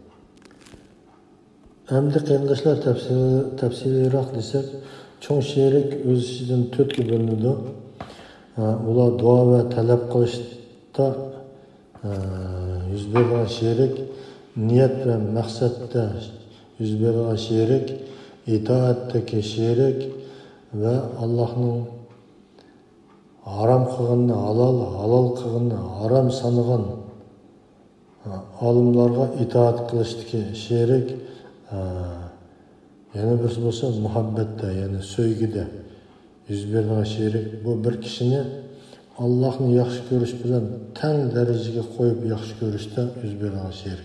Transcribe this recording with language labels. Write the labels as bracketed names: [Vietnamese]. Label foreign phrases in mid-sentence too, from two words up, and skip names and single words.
[Uzbek] Endi qarindoshlar tafsiliyroq desak, cho'ng sherik o'z ichidan 4 ga bo'linadi. Ular duo va talab qilishda yuz bergan sherik, niyat va maqsadda yuz bergan sherik, itoatdagi sherik ve Allah'ın haram qilganni halal qilganni haram sanıgan olimlarga itoat qilishdagi sherik, yana birisi bo'lsa muhabbatda, ya'ni sevgida yuz bergan sherik. Bu bir kishini Allohni yaxshi ko'rish bilan teng darajaga qo'yib yaxshi ko'rishda yuz bergan sherik.